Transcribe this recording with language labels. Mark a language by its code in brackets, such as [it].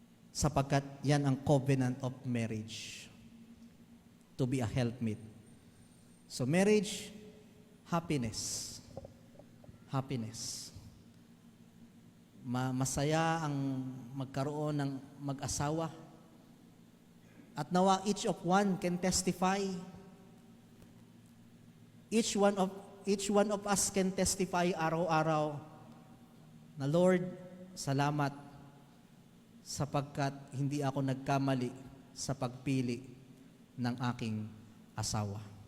[tl] Sapagkat yan ang [en] covenant of marriage. To be a helpmate. So marriage, happiness. Happiness. [tl] Masaya ang magkaroon ng mag-asawa. At nawa [en] each of one can testify. Each one of us can testify [tl] araw-araw na Lord, salamat sapagkat hindi ako nagkamali sa pagpili ng aking asawa.